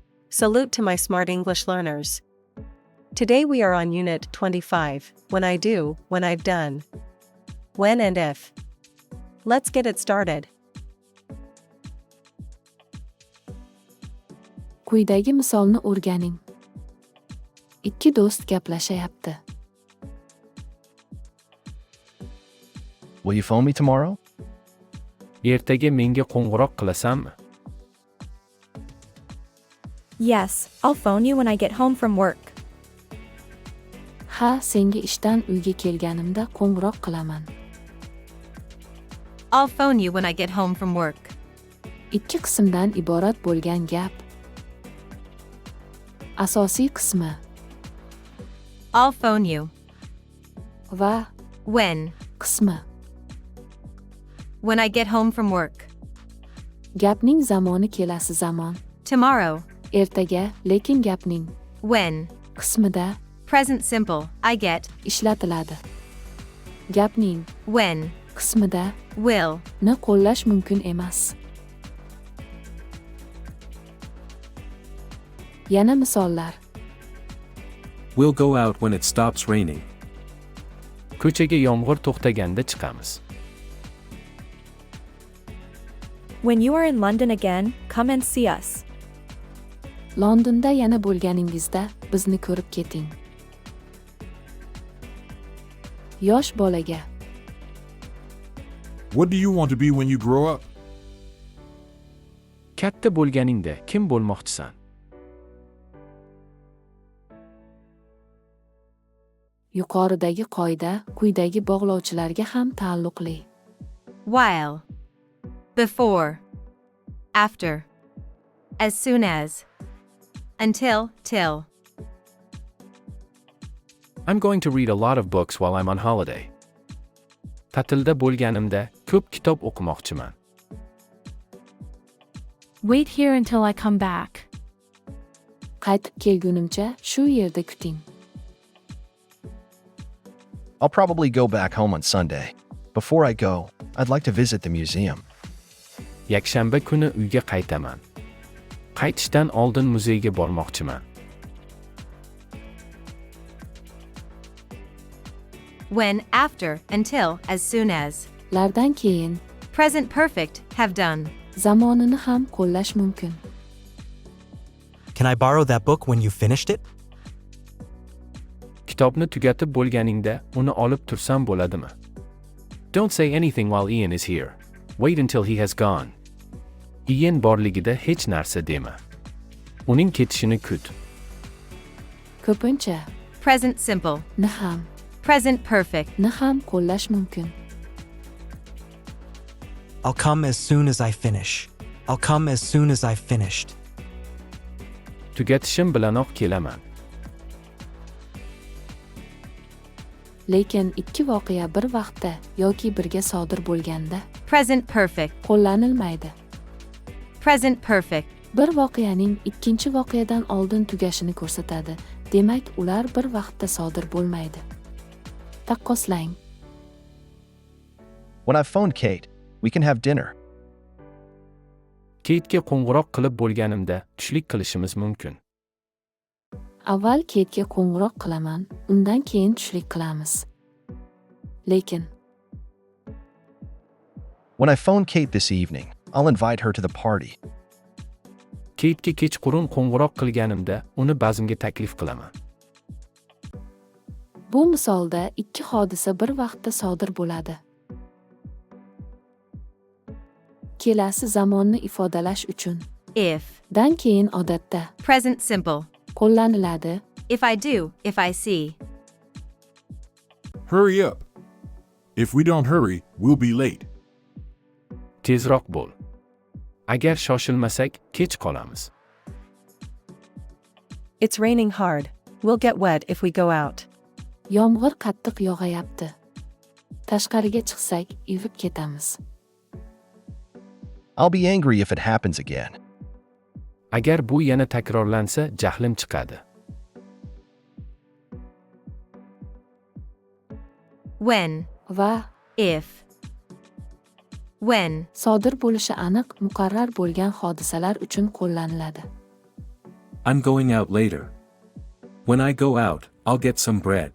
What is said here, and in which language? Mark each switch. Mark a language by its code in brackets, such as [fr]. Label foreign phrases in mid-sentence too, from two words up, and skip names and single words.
[en] Salute to my smart English learners. Today we are on Unit 25, When I Do, When I've Done. When and if. Let's get it started. [uz] Quyidagi misolni o'rganing. Ikki do'st gaplashyapti. [en] Will you phone me tomorrow? [uz] Ertaga menga qo'ng'iroq qilasanmi? [en] Yes, I'll phone you when I get home from work. [uz] Ha, senga ishdan uyga kelganimda qo'ng'iroq qilaman. [en] I'll phone you when I get home from work. [uz] Ikki qismdan iborat bo'lgan gap. Asosiy qismi [en] I'll phone you. [uz] va When? qismi. [en] When I get home from work. [uz] Gapning zamoni kelasi zamon. Tomorrow. Ertaga, lekin gapning When? qismida [en] Present simple. I get. [uz] ishlatiladi. Gapning When? qismida Will. ni qo'llash mumkin emas. Yana misollar. [en] We'll go out when it stops raining. [uz] Ko'chaga yomg'ir to'xtaganda chiqamiz. [en] When you are in London again, come and see us. [uz] Londonda yana bo'lganingizda bizni ko'rib keting. Yosh bolaga [en] What do you want to be when you grow up? [uz] Katta bo'lganingda kim bo'lmoqchisan? yuqoridagi qoida quyidagi bog'lovchilarga ham taalluqli. [en] While. Before. After. As soon as. Until, till. I'm going to read a lot of books while I'm on holiday. Ta'tilda bo'lganimda ko'p kitob o'qimoqchiman. Wait here until I come back. Qaytib kelgunimcha shu yerda kuting. I'll probably go back home on Sunday. Before I go, I'd like to visit the museum. [uz] Yakshanba kuni uyga qaytaman. Qaytishdan oldin muzeyga bormoqchiman. [en] When, after, until, as soon as. [uz] Lardan keyin [en] Present perfect, have done. [uz] zamonini ham qo'llash mumkin. [en] Can I borrow that book when you finished it? [uz] Kitobni tugatib bo'lganingda uni olib tursam bo'ladimi? [en] Don't say anything while Ian is here. Wait until he has gone. [uz] Ian borligida hech narsa dema. Uning ketishini kut. Ko'pincha [en] Present simple. [uz] ni ham [en] Present perfect. [uz] ni ham qo'llash mumkin. [en] I'll come as soon as I finish. I'll come as soon as I've finished. [uz] Tugatishim bilanoq kelaman. Lekin ikki voqea bir vaqtda yoki birga sodir bo'lganda [en] Present perfect. [uz] qo'llanilmaydi. [en] Present perfect. [uz] Bir voqeaning ikkinchi voqeadan oldin tugashini ko'rsatadi. Demak, ular bir vaqtda sodir bo'lmaydi. Taqqoslang. [en] When I've phoned Kate, we can have dinner. [uz] Kate'ga qo'ng'iroq qilib bo'lganimda tushlik qilishimiz mumkin. Avval Kate'ga qo'ng'iroq qilaman, undan keyin tushlik qilamiz. Lekin [en] When I phone Kate this evening, I'll invite her to the party. [uz] Kate'ga kechqurun qo'ng'iroq qilganimda uni bazmga taklif qilaman. bu misolda ikki hodisa bir vaqtda sodir bo'ladi. Kelasi zamonni ifodalash uchun If. dan keyin odatda [en] Present simple. [uz] qo'llaniladi. [en] If I do, if I see. Hurry up. If we don't hurry, we'll be late. [uz] Tezroq bo'l. Agar shoshilmasak, kech qolamiz. [en] It's raining hard. We'll get wet if we go out. [uz] Yomg'ir qattiq yog'ayapti. Tashqariga chiqsak, ivib ketamiz. [en] I'll be angry if it happens again. [uz] Agar bu yana takrorlansa, jahlim chiqadi. When. Va [en] If. When. [uz] sodir bo'lishi aniq, muqarrar bo'lgan hodisalar uchun qo'llaniladi. [en] I'm going out later. When I go out, I'll get some bread.